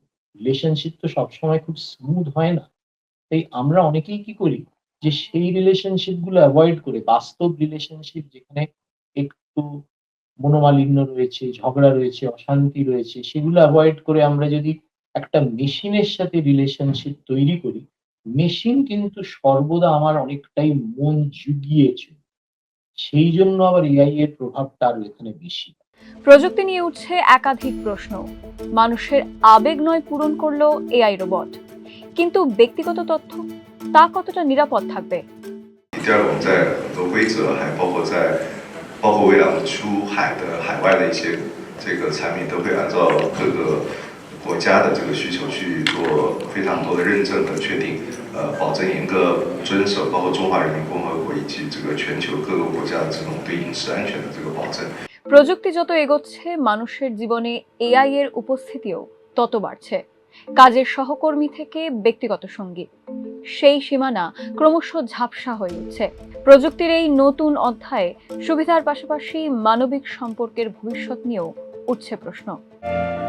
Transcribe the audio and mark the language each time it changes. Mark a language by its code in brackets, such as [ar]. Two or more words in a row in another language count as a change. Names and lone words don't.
[bn] রিলেশনশিপ তো সবসময় খুব স্মুথ হয় না। তাই আমরা অনেকেই কি করি, যে সেই রিলেশনশিপ গুলো অ্যাভয়েড করে বাস্তব রিলেশনশিপ যেখানে একটু মনোমালিন্য রয়েছে, ঝগড়া রয়েছে, অশান্তি রয়েছে, সেগুলো অ্যাভয়েড করে আমরা যদি একটা মেশিনের সাথে রিলেশনশিপ তৈরি করি, মেশিন কিন্তু সর্বদা আমার অনেকটাই মন জুগিয়েছে। সেই জন্য আবার এআই এর প্রভাবটা আরো এখানে বেশি। প্রযুক্তি নিয়ে উঠছে একাধিক প্রশ্ন। মানুষের আবেগ নয় পূরণ করলো [en] AI robot, [bn] কিন্তু ব্যক্তিগত তথ্য, তা কতটা নিরাপদ থাকবে? [zh] 第二个，我们在很多规则，还包括为了出海的海外的一些这个产品，都会按照各个国家的这个需求去做非常多的认证和确定，保证严格遵守，包括中华人民共和国以及这个全球各个国家的这种对隐私安全的这个保证。 [bn] প্রযুক্তি যত এগোচ্ছে, মানুষের জীবনে এআই এর উপস্থিতিও তত বাড়ছে। কাজের সহকর্মী থেকে ব্যক্তিগত সঙ্গী, সেই সীমানা ক্রমশ ঝাপসা হয়ে উঠছে। প্রযুক্তির এই নতুন অধ্যায়ে সুবিধার পাশাপাশি মানবিক সম্পর্কের ভবিষ্যৎ নিয়েও উঠছে প্রশ্ন।